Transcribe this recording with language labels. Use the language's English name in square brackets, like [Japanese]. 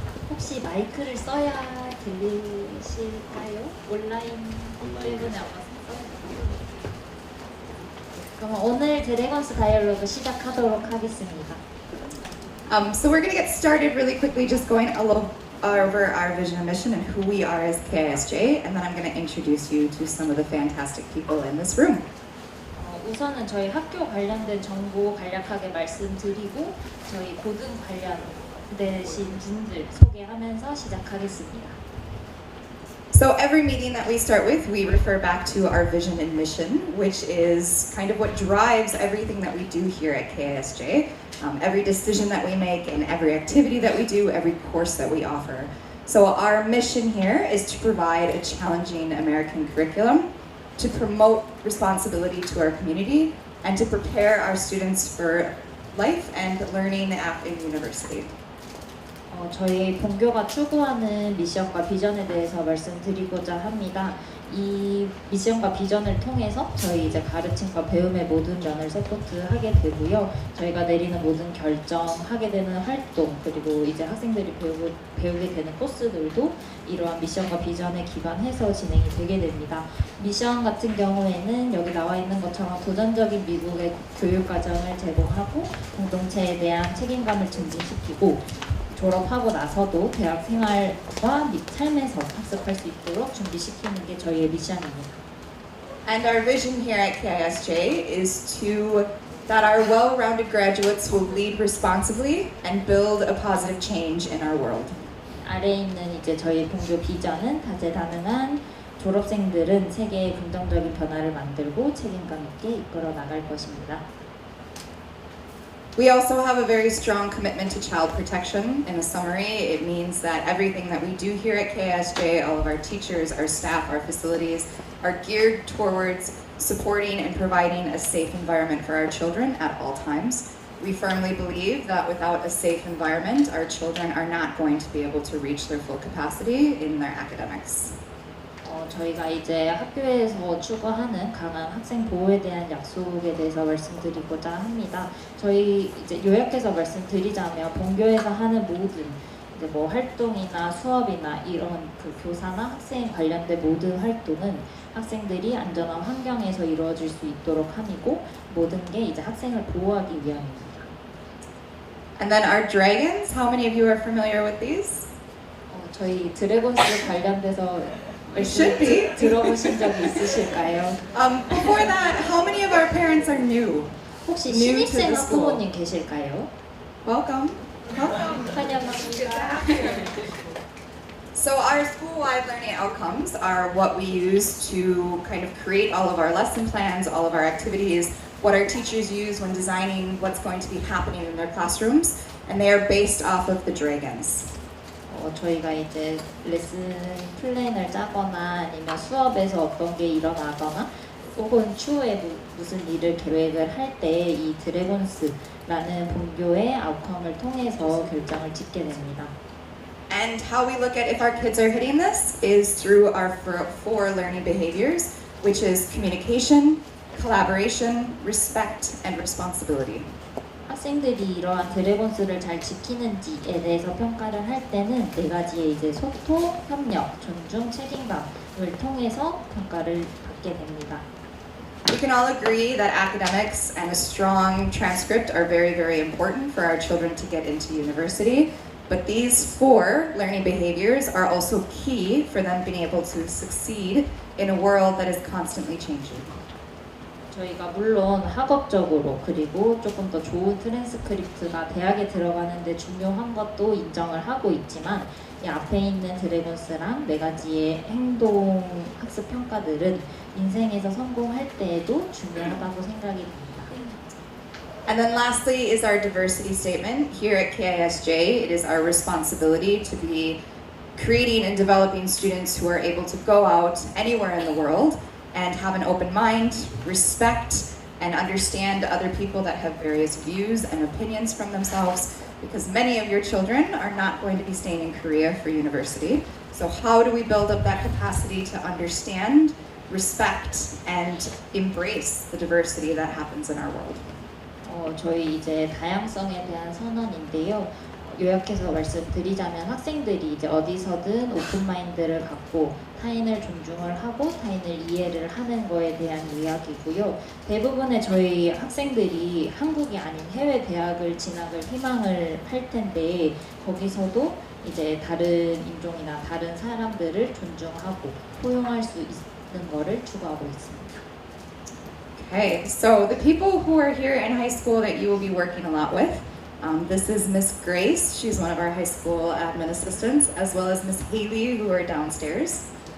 [Korean] 혹시 마이크를 써야 들리실까요? 온라인 때문에 안 왔어요? 그럼 오늘 드래곤스 다이얼로그 시작하도록 하겠습니다. [English] So we're going to get started really quickly, just going a little over our vision and mission and who we are as KISJ, and then I'm going to introduce you to some of the fantastic people in this room. [Korean] 우선은 저희 학교 관련된 정보 간략하게 말씀드리고 저희 고등 관련되신 분들 소개하면서 시작하겠습니다. [English] So every meeting that we start with, we refer back to our vision and mission, which is kind of what drives everything that we do here at KISJ. Every decision that we make and every activity that we do, every course that we offer. So our mission here is to provide a challenging American curriculum, to promote responsibility to our community, and to prepare our students for life and learning in university. [Korean] 저희 본교가 추구하는 미션과 비전에 대해서 말씀드리고자 합니다. 이 미션과 비전을 통해서 저희 이제 가르침과 배움의 모든 면을 서포트하게 되고요. 저희가 내리는 모든 결정, 하게 되는 활동, 그리고 이제 학생들이 배우게 되는 코스들도 이러한 미션과 비전에 기반해서 진행이 되게 됩니다. 미션 같은 경우에는 여기 나와 있는 것처럼 도전적인 미국의 교육 과정을 제공하고 공동체에 대한 책임감을 증진시키고 졸업하고 나서도 대학 생활과 삶에서 학습할 수 있도록 준비시키는 게 저희의 미션입니다. [English] And our vision here at KISJ is that our well-rounded graduates will lead responsibly and build a positive change in our world. [Korean] 아래에 있는 이제 저희 본교 비전은 다재다능한 졸업생들은 세계의 긍정적인 변화를 만들고 책임감 있게 이끌어 나갈 것입니다. [English] We also have a very strong commitment to child protection. In a summary, it means that everything that we do here at KISJ, all of our teachers, our staff, our facilities, are geared towards supporting and providing a safe environment for our children at all times. We firmly believe that without a safe environment, our children are not going to be able to reach their full capacity in their academics. [Korean] 저희가 이제 학교에서 추구하는 강한 학생 보호에 대한 약속에 대해서 말씀드리고자 합니다. 저희 이제 요약해서 말씀드리자면 본교에서 하는 모든 이제 뭐 활동이나 수업이나 이런 그 교사나 학생 관련된 모든 활동은 학생들이 안전한 환경에서 이루어질 수 있도록 함이고 모든 게 이제 학생을 보호하기 위함입니다. [English] And then our dragons, how many of you are familiar with these? [Korean] 저희 드래곤스 관련돼서 [English] should be. [Korean] 들어보신 적이 있으실까요? [English] Before that, how many of our parents are new? [Korean] 혹시 [English] New to [Korean] 신입생 [English] the school. [Korean] 학부모님 계실까요? [English] Welcome. Welcome. [Korean] 환영합니다. [English] So our school-wide learning outcomes are what we use to kind of create all of our lesson plans, all of our activities, what our teachers use when designing what's going to be happening in their classrooms, and they are based off of the dragons. [Korean] 저희가 이제 레슨 플랜을 짜거나 아니면 수업에서 어떤 게 일어나거나 혹은 추후에 무슨 일을 계획을 할 때 이 드래곤스라는 본교의 아웃컴을 통해서 결정을 짓게 됩니다. [English] And how we look at if our kids are hitting this is through our four learning behaviors, which is communication, collaboration, respect, and responsibility. [Korean] 학생들이 이러한 드래곤스를 잘 지키는지에 대해서 평가를 할 때는 네 가지의 이제 소통, 협력, 존중, 책임감을 통해서 평가를 받게 됩니다. [English] We can all agree that academics and a strong transcript are very, very important for our children to get into university. But these four learning behaviors are also key for them being able to succeed in a world that is constantly changing. [Korean] 저희가 물론 학업적으로 그리고 조금 더 좋은 트랜스크립트가 대학에 들어가는데 중요한 것도 인정을 하고 있지만 이 앞에 있는 드래곤스랑 네 가지의 행동 학습 평가들은 인생에서 성공할 때에도 중요하다고 생각이 듭니다. [English] And then lastly is our diversity statement. Here at KISJ, it is our responsibility to be creating and developing students who are able to go out anywhere in the world and have an open mind, respect, and understand other people that have various views and opinions from themselves, because many of your children are not going to be staying in Korea for university. So how do we build up that capacity to understand, respect, and embrace the diversity that happens in our world? [Korean] 저희 이제 다양성에 대한 선언인데요. 요약해서 말씀드리자면 학생들이 이제 어디서든 오픈 마인드를 갖고 타인을 존중을 하고 타인을 이해를 하는 거에 대한 이야기고요. 대부분의 저희 학생들이 한국이 아닌 해외 대학을 진학을 희망을 할 텐데 거기서도 이제 다른 인종이나 다른 사람들을 존중하고 포용할 수 있는 거를 추구하고 있습니다. [English] Okay, so the people who are here in high school that you will be working a lot with, this is Miss Grace, she's one of our high school admin assistants, as well as Miss Haley, who are downstairs.